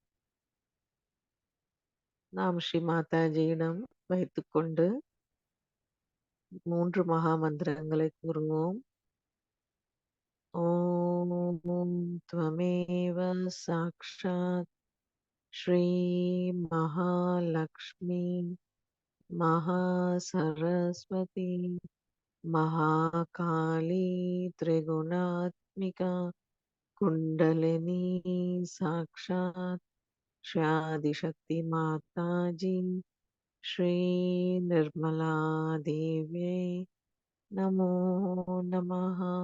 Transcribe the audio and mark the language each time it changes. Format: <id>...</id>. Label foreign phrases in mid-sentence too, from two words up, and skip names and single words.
<ta>நாம் ஸ்ரீ மாதாஜியிடம் வைத்துக்கொண்டு 3 மகா மந்திரங்களை கூறுவோம்.</ta> <sa>ॐ त्वमेव साक्षात् श्री महालक्ष्मी மகாசரஸ்வதி महाकाली त्रिगुणात्मिका कुंडलिनी साक्षात् श्री आदिशक्ति माता जी श्री निर्मला देव्यै नमो नमः।</sa>